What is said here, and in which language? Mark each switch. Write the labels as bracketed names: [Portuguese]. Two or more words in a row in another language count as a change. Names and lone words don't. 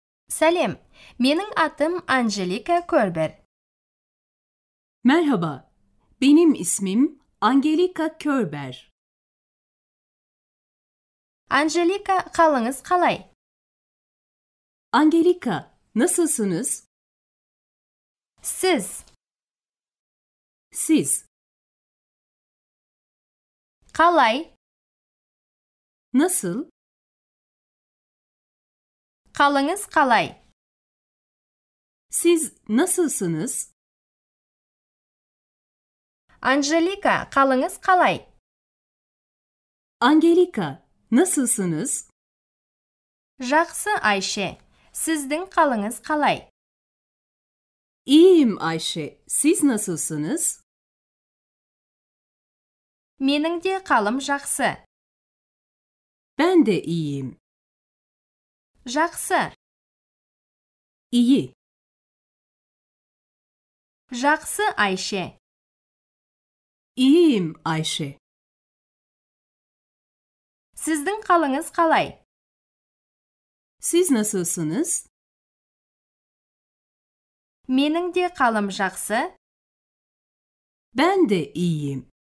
[Kazakh] Сәлем, менің атым Анжелика Körber. [Turkish] Merhaba, benim ismim Angelika Körber. [Kazakh] Анжелика, қалыңыз қалай? [Turkish] Angelika, nasılsınız? [Kazakh] Сіз, [Turkish] Siz, [Kazakh] қалай? [Turkish] nasıl? [Kazakh] Қалыңыз қалай? [Turkish] Siz nasılsınız? [Kazakh] Анжелика, қалыңыз қалай? [Turkish] Angelika, nasılsınız? [Kazakh] Жақсы, Айше. Сіздің қалыңыз қалай? [Turkish] İyiyim Ayşe, siz nasılsınız? [Kazakh] Менің де қалым жақсы. [Turkish] Ben de iyiyim. [Kazakh] Жақсы. [Turkish] İyi. [Kazakh] Жақсы, Айше. [Turkish] İyiyim Ayşe. [Kazakh] Сіздің қалыңыз қалай? [Turkish] Siz nasılsınız? [Kazakh] Менің де қалым жақсы. [Turkish] Ben de iyiyim.